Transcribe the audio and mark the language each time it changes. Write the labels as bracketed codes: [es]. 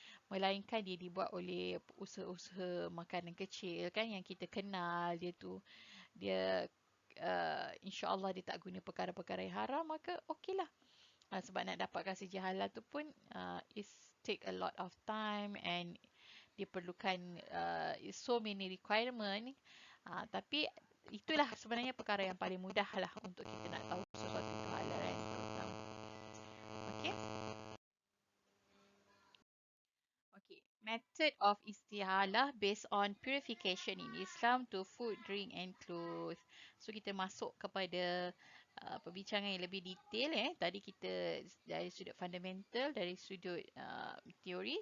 [ms] Melainkan dia dibuat oleh usaha-usaha makanan kecil kan, yang kita kenal dia insya-Allah dia tak guna perkara-perkara yang haram, maka okeylah. Sebab nak dapatkan sijil halal tu pun [en] is take a lot of time, and [ms] dia perlukan [en] so many requirement. [ms] Tapi itulah sebenarnya perkara yang paling mudah lah untuk kita nak tahu sesuatu itu halal kan, terutama. Okey. [en] Okay, method of istihalah based on purification in Islam to food, drink and clothes. [ms] So kita masuk kepada perbincangan yang lebih detail. Tadi kita dari sudut fundamental, dari sudut teori.